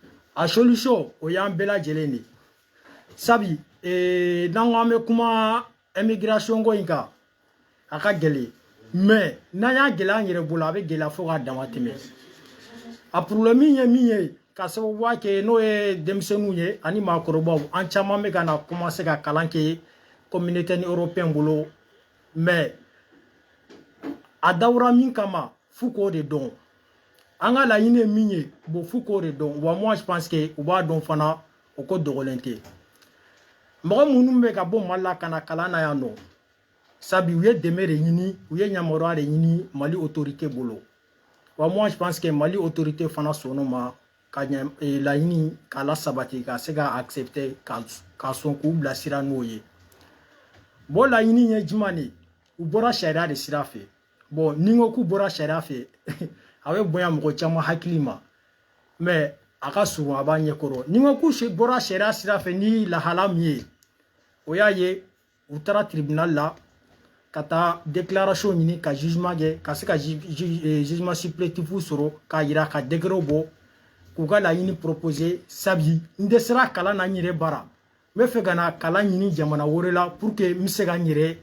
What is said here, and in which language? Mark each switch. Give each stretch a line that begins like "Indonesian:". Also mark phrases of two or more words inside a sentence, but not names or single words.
Bambara: a solution o y'an bɛɛ lajɛlen de sabi n'an ko an bɛ kuma immigration ko in kan a ka gɛlɛn mais n'an y'a gɛlɛya an yɛrɛ bolo a bɛ gɛlɛya fo k'a dama tɛmɛ a problème ye min ye ka sababuya kɛ n'o ye denmisɛnninw ye ani maakɔrɔbaw an caman bɛ ka na commencer ka kalan kɛ
French: communauté européenne
Bambara: bolo mais a dawura min kama f'u k'o de dɔn an ka laɲini ye min ye bon f'u k'o de dɔn wa
French: moi je pense que
Bambara: u b'a dɔn fana o ko dogolen tɛ mɔgɔ minnu bɛ ka bɔ Mali la ka na kalan na yan nɔ sabi u ye dɛmɛ de ɲini u ye yamaruya de ɲini Mali autorité bolo wa
French: moi je pense que
Bambara: Mali autorité fana sɔnn'o ma ka laɲini k'a la sabati ka se ka accepter ka sɔn k'u bilasira n'o ye bon laɲini ye jumɛn de u bɔra sariya de sira fɛ bon ni ko k'u bɔra sariya fɛ a bɛ bonya mɔgɔ caman hakili ma mais a ka surun a b'a ɲɛkɔrɔ ni ko k'u bɔra sariya sira fɛ ni lahala min ye o y'a ye u taara tribunal la ka taa déclaration ɲini ka jugement kɛ ka se ka
French: jugement supplétif
Bambara: sɔrɔ k'a jira ka décret bɔ k'u ka laɲini proposer sabi n dɛsɛra kalan na n yɛrɛ bara n bɛ fɛ ka na kalan ɲini jamana wɛrɛ la
French: pour que
Bambara: n bɛ se ka n